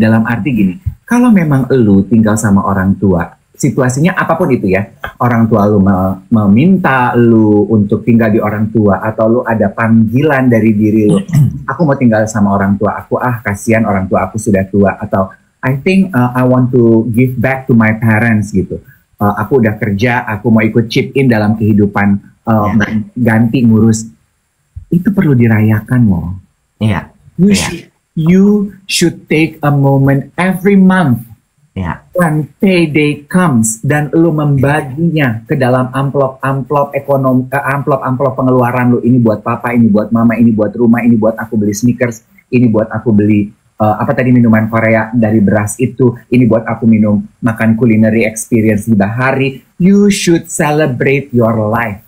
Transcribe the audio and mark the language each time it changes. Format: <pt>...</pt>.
<id>Dalam arti gini, kalau memang lu tinggal sama orang tua, situasinya apapun itu ya, orang tua lu meminta lu untuk tinggal di orang tua, atau lu ada panggilan dari diri lu, aku mau tinggal sama orang tua aku, kasihan orang tua aku sudah tua, atau</id> <en>I think I want to give back to my parents</en> <id>gitu. Aku udah kerja, aku mau ikut chip in dalam kehidupan, ganti ngurus. Itu perlu dirayakan loh. Iya.</id> <en>You should take a moment every month.</en> <id>Iya.</id> <en>When payday comes</en> <id>dan lu membaginya ke dalam amplop ekonomi, amplop pengeluaran lu. Ini buat papa, ini buat mama, ini buat rumah, ini buat aku beli sneakers, ini buat aku beli minuman Korea dari beras itu, ini buat aku makan culinary experience di bahari.</id> <en>You should celebrate your life.</en>